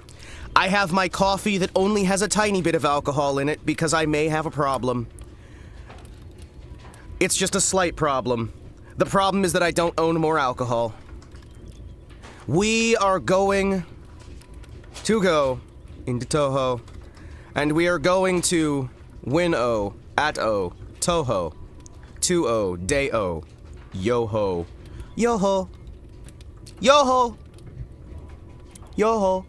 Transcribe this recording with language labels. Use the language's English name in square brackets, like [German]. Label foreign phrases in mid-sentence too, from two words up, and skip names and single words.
[English] I have my coffee that only has a tiny bit of alcohol in it because I may have a problem. It's just a slight problem. The problem is that I don't own more alcohol. We are going to go into Touhou, and we are going to win-o, at-o, Touhou, 2-o, day-o, yo-ho, yo-ho, yo-ho, yo-ho.